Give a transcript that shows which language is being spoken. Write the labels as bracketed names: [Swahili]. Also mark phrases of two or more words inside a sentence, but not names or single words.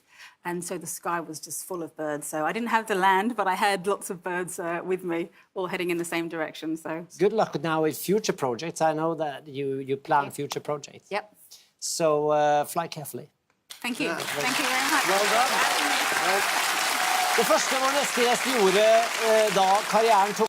[English] And so the sky was just full of birds. So I didn't have to land, but I had lots of birds with me, all heading in the same direction. So good luck now with future projects. I know that you plan future projects. Yep. So fly carefully. Thank you. Thank you very much. Well done. [Norwegian] Det første vår neste gjest gjorde da karrieren tok